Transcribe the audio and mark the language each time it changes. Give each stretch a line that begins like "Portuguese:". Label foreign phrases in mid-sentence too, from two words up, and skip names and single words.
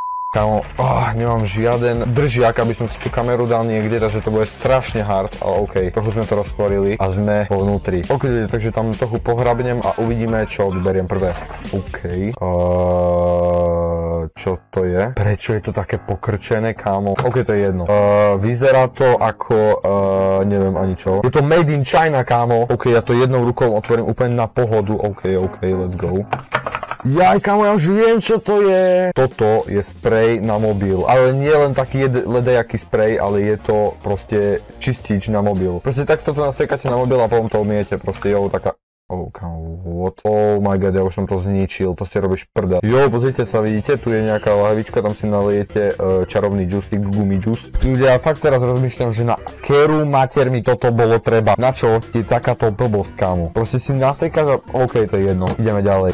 Slovak: Kámo, nemám žiaden držiak, aby som si tú kameru dal niekde, takže to bude strašne hard, ale OK, trochu sme to roztvorili a sme vo vnútri. OK, takže tam trochu pohrabnem a uvidíme, čo vyberiem prvé. OK, čo to je? Prečo je to také pokrčené, kámo? OK, to je jedno. Vyzerá to ako, neviem ani čo. Je to
English: made in China,
Slovak: kámo. OK, ja to jednou rukou otvorím úplne na pohodu.
English: OK, let's go.
Slovak: Jaj, kámo, ja už viem, čo to je. Toto je sprej na mobil, ale nie len taký ledejaký sprej, ale je to proste čistič na mobil. Proste takto to nastriekate na mobil a potom to umiete, proste taká... kámo,
English: what? Oh my god,
Slovak: ja už som to zničil, to si robíš prdel. Pozrite sa, vidíte, tu je nejaká lahvička, tam si nalejete čarovný džusík, gummy džus. Ľudia, fakt teraz rozmýšľam, že na keru mater mi toto bolo treba. Na čo je takáto blbosť, kámo? Proste si nastriekaš a... OK, to je jedno, ideme ďalej.